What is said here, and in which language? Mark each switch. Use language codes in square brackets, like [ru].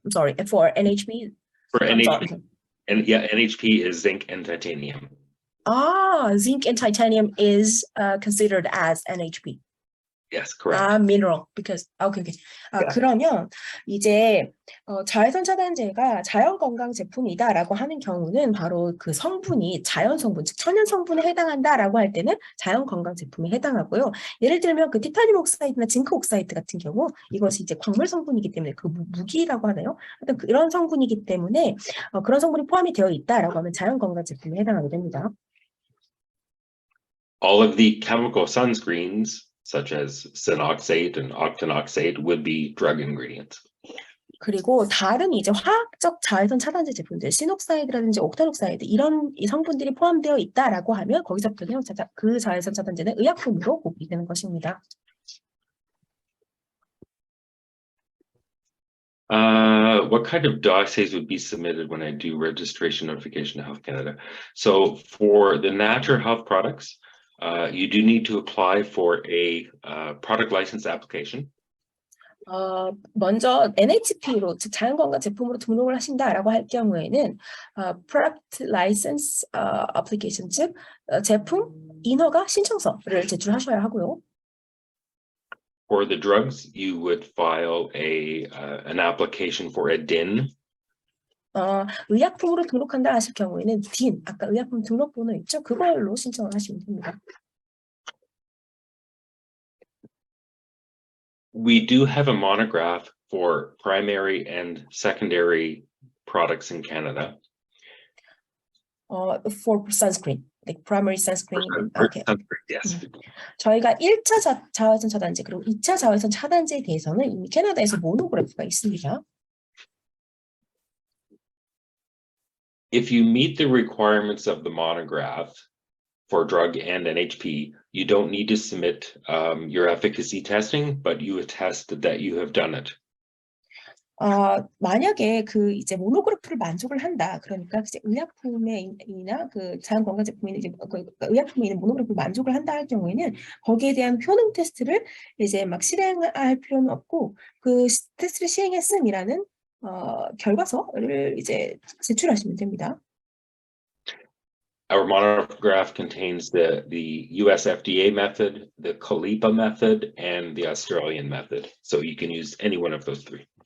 [en] I'm sorry, for NHP. For NHP, and yeah, NHP is zinc and titanium. Zinc and titanium is considered as NHP. Yes, correct. Mineral, because okay. Yeah. [ko] 그러면 이제 자외선 차단제가 자연 건강 제품이다라고 하는 경우는 바로 그 성분이 자연 성분, 즉 천연 성분에 해당한다라고 할 때는 자연 건강 제품에 해당하고요. 예를 들면 그 티타늄 옥사이드나 징크 옥사이드 같은 경우 이것이 이제 광물 성분이기 때문에 그 무기라고 하나요? 하여튼 그런 성분이기 때문에 그런 성분이 포함이 되어 있다라고 하면 자연 건강 제품에 해당하게 됩니다. [en] All of the chemical sunscreens, such as synoxate and octinoxate, would be drug ingredients. [ko] 그리고 다른 이제 화학적 자외선 차단제 제품들, 시녹사이드라든지 옥탄옥사이드 이런 성분들이 포함되어 있다라고 하면 거기서부터는 그 자외선 차단제는 의약품으로 구분되는 것입니다. [en] What kind of dossiers would be submitted when I do registration notification to Health Canada? So for the natural health products, you do need to apply for a product license application. [ko] 먼저 NHP로, 즉 자연건강 제품으로 등록을 하신다라고 할 경우에는 Product License Application, 즉 제품 인허가 신청서를 제출하셔야 하고요. [en] For the drugs, you would file an application for a DIN. [ko] 의약품으로 등록한다 하실 경우에는 DIN, 아까 의약품 등록번호 있죠? 그걸로 신청을 하시면 됩니다. [en] We do have a monograph for primary and secondary products in Canada. For sunscreen, like primary sunscreen. Okay. Yes. [ko] 저희가 1차 자외선 차단제 그리고 2차 자외선 차단제에 대해서는 이미 캐나다에서 모노그래프가 있습니다. [en] If you meet the requirements of the monograph for drug and NHP, you don't need to submit your efficacy testing, but you attest that you have done it. [ko] 만약에 그 이제 모노그래프를 만족을 한다. 그러니까 이제 의약품이나 그 자연건강 제품이 이제 그 의약품에 있는 모노그래프를 만족을 한다 할 경우에는 거기에 대한 효능 테스트를 이제 막 실행할 필요는 없고 그 테스트를 시행했음이라는 결과서를 이제 제출하시면 됩니다. [en] Our monograph contains the US FDA method, the COLIPA method, and the Australian method. So you can use any one of those three.